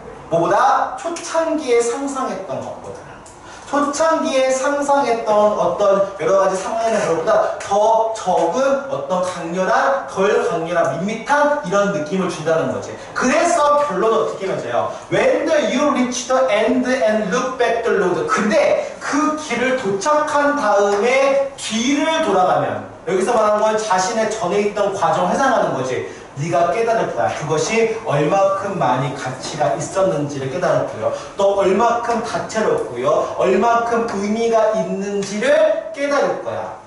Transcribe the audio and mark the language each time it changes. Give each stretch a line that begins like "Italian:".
Korean: 뭐보다 초창기에 상상했던 것보다 초창기에 상상했던 어떤 여러 가지 상황이나 그런 것보다 더 적은 어떤 덜 강렬한 밋밋한 이런 느낌을 준다는 거지. 그래서 결론은 어떻게 맺어요?
English: When you reach the end and look back the road.
Korean: 근데 그 길을 도착한 다음에 뒤를 돌아가면 여기서 말하는 건 자신의 전에 있던 과정을 회상하는 거지. 네가 깨달을 거야. 그것이 얼마큼 많이 가치가 있었는지를 깨달을 거예요. 또 얼마큼 다채롭고요. 얼마큼 의미가 있는지를 깨달을 거야.